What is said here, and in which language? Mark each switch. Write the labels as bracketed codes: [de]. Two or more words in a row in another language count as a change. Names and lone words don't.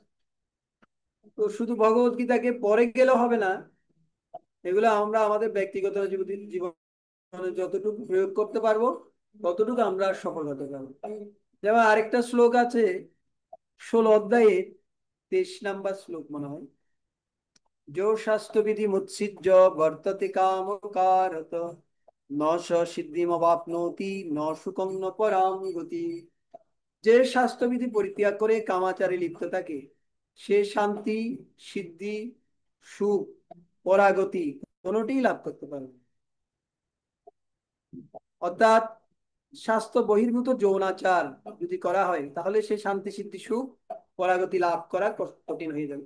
[bn] তো শুধু ভগবত গীতাকে পড়ে গেলেও হবে না, এগুলো আমরা আমাদের ব্যক্তিগত জীবনে যতটুকু প্রয়োগ করতে পারবো ততটুকু আমরা সফল হতে পারবো। যেমন আরেকটা শ্লোক আছে 16 অধ্যায়ে 23 নম্বর শ্লোক মনে হয়, [sa] जो शास्त्रविधि मुत्सिज्य वर्तते कामकारत न स सिद्धिमवाप्नोति न सुखं न परां गति। [bn] যে শাস্ত্রবিধি পরিত্যাগ করে কামাচারে লিপ্ত থাকে, সে শান্তি, সিদ্ধি, সুখ, পরাগতি কোনোটি লাভ করতে পারে না। অর্থাৎ স্বাস্থ্য বহির্ভূত যৌনাচার যদি করা হয়, তাহলে সে শান্তি, সিদ্ধি, সুখ, পরাগতি লাভ করা কঠিন হয়ে যাবে।